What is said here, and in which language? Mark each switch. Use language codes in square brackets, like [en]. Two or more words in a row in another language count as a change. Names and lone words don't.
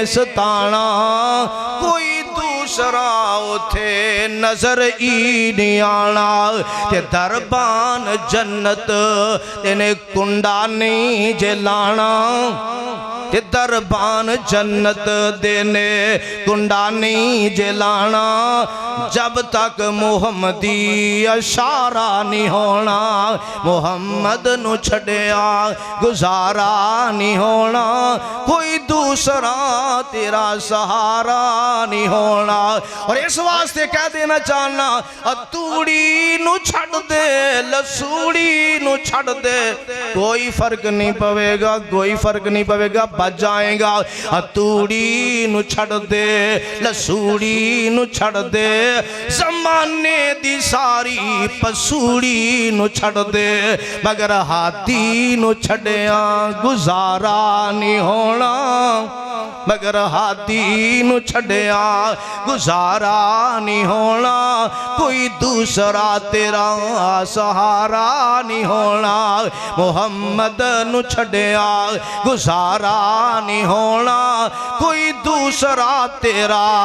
[pa] ستانا کوئی دوسرا اتھے نظر ہی نہیں آنا تے دربان جنت تینے کنڈا نہیں جلانا تے دربان جنت دینے کنڈا نہیں جلانا جب تک محمدی اشارہ نہیں ہونا محمد نو چھڑیا گزارا نہیں ہونا کوئی دوسرا تیرا سہارا نہیں ہونا اور اس واسطے کہہ دینا چاہنا اتوڑی نو چھڑ دے لسوڑی نو چھڑ دے کوئی فرق نہیں پوے گا کوئی فرق نہیں پوے گا بچ جائیں گا اتوڑی نو چھڑ دے لسوڑی نو چھڑ دے زمانے دی ساری پسوڑی نو چھڑ دے مگر ہاتھی نو چھڑیاں گزارا نہیں ہونا مگر ہاتھی نو چھڑیاں گزارا نہیں ہونا کوئی دوسرا تیرا سہارا نہیں ہونا محمد نو چھڑیاں گزارا نہیں ہونا کوئی دوسرا تیرا